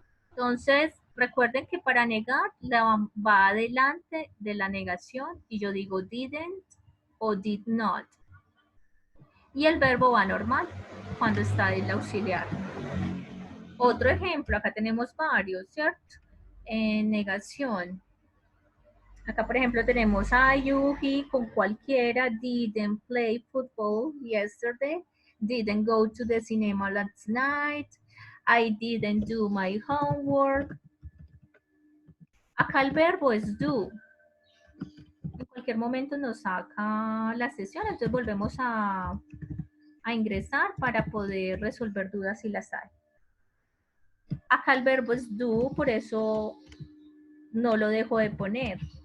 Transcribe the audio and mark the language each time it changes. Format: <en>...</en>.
<es>Entonces, recuerden que para negar va adelante de la negación y yo digo didn't o did not. Y el verbo va normal cuando está el auxiliar. Otro ejemplo, acá tenemos varios, ¿cierto? En negación. Acá, por ejemplo, tenemos I, you, he con cualquiera,</es> <en>didn't play football yesterday, didn't go to the cinema last night, I didn't do my homework.</en> <es>Acá el verbo es do. En cualquier momento nos saca la sesión, entonces volvemos a ingresar para poder resolver dudas si las hay. Acá el verbo es do, por eso no lo dejo de poner.</es>